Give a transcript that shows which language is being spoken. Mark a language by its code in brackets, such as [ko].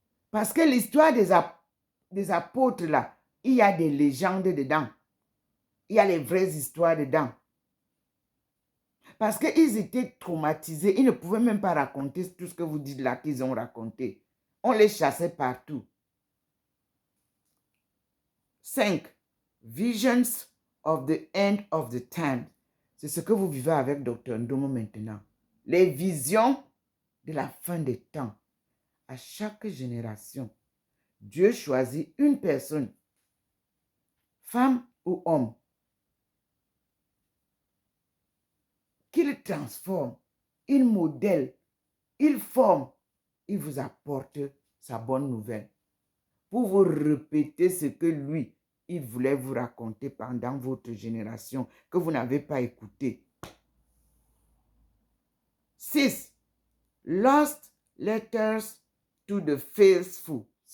[fr] Parce que l'histoire des apôtres, là, il y a des légendes dedans. Il y a les vraies histoires dedans. Parce qu'ils étaient traumatisés. Ils ne pouvaient même pas raconter tout ce que vous dites là qu'ils ont raconté. On les chassait partout. 5. [en] Visions of the end of the time. [fr] C'est ce que vous vivez avec Dr. Ndomo maintenant. Les visions de la fin des temps. À chaque génération, Dieu choisit une personne, femme ou homme, qu'il transforme, il modèle, il forme, il vous apporte sa bonne nouvelle. Pour vous répéter ce que lui, il voulait vous raconter pendant votre génération, que vous n'avez pas écouté. 6. [en] Lost Letters to the Faithful.